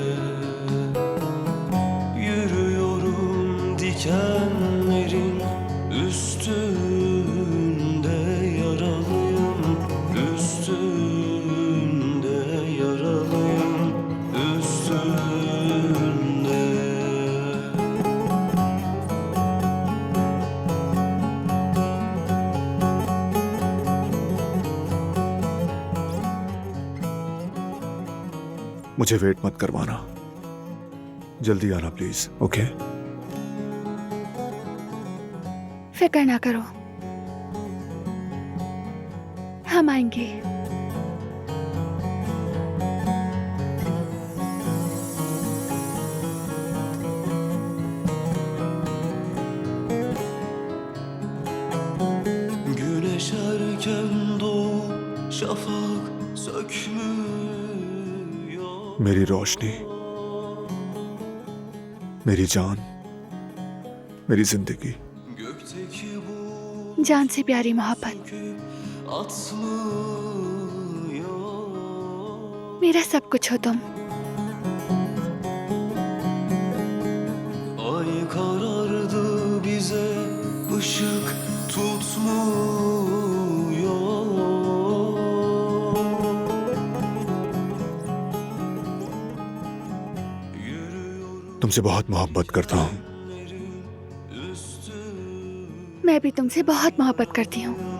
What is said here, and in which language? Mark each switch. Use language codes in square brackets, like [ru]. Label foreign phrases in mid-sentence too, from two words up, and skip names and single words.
[tr] Yürüyorum dikenlerin üstünde, yaralıyım üstünde, yaralıyım üstünde. [hi] मुझे वेट मत करवाना, जल्दी आना प्लीज। ओके? फिक्र ना करो, हम आएंगे। [tr] Güneş erken doğup şafak sökmüyor. [hi] मेरी रोशनी, मेरी जान, मेरी जिंदगी। [tr] gökteki bu [hi] जान से प्यारी मोहब्बत, [tr] atmıyor. [hi] मेरा सब कुछ हो तुम। [tr] Ay karardı bize ışık tutmuyor. [hi] तुमसे बहुत मोहब्बत करता हूँ। मैं भी तुमसे बहुत मोहब्बत करती हूँ।